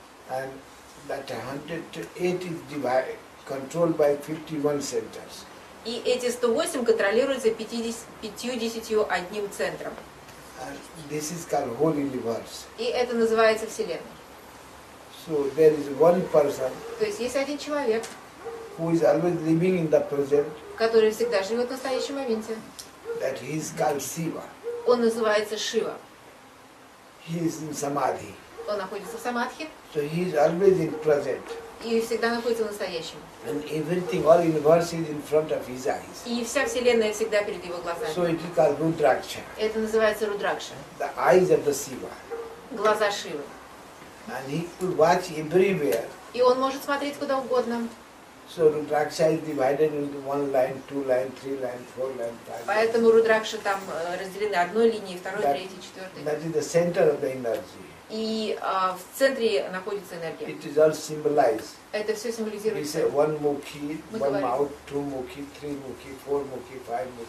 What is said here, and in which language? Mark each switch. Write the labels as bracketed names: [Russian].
[English] And that 108 is controlled by 51 centers. [Russian] И эти 108 контролируются 51 центром. [English] And this is called whole universe. [Russian] И это называется Вселенной. [English] So there is one person [Russian] То есть есть один человек, [English] who is always living in the present, [Russian] который всегда живет в настоящем моменте. [English] that he is called Shiva. [Russian] Он называется Шива. [English] He is in Samadhi. [Russian] Он находится в самадхи [English] So he is always in present. [Russian] и всегда находится в настоящем. [English] And everything, all universe is in front of his eyes. [Russian] И вся Вселенная всегда перед его [English] So [Russian] глазами. [English] it is called Rudraksha, [Russian] Это называется Рудракша, [English] the eyes of the Shiva. [Russian] глаза Шивы. [English] And he could watch everywhere. [Russian] И он может смотреть куда угодно. [English] So Rudraksha is divided into 1 line, 2 line, 3 line, 4 line, 5 line. [Russian] Поэтому Рудракши там разделены одной линией, второй, Да. третьей, четвертой. [English] That is the center of the energy. [Russian] И в центре находится энергия. [English] It is all symbolized. [Russian] Это все [English] We [Russian] символизирует [English] say 1 mukhi, [Russian] Мы говорим. [English] mouth, 2 mukhi, 3 mukhi, 4 mukhi, 5 mukhi,